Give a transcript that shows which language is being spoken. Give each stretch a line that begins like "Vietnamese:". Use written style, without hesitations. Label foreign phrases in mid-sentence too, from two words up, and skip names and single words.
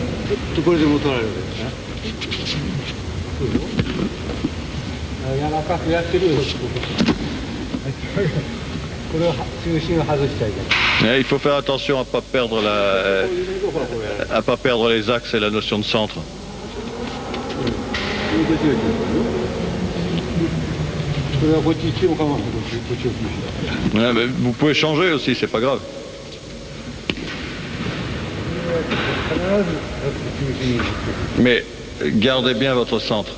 Japanese: これでも取られるわけですね。柔らかくやってるよ。これは中心を外しちゃいけない。
French: Il faut faire attention à pas perdre à pas perdre les axes et la notion de centre. Ouais, mais vous pouvez changer aussi, c'est pas grave. Mais gardez bien votre centre.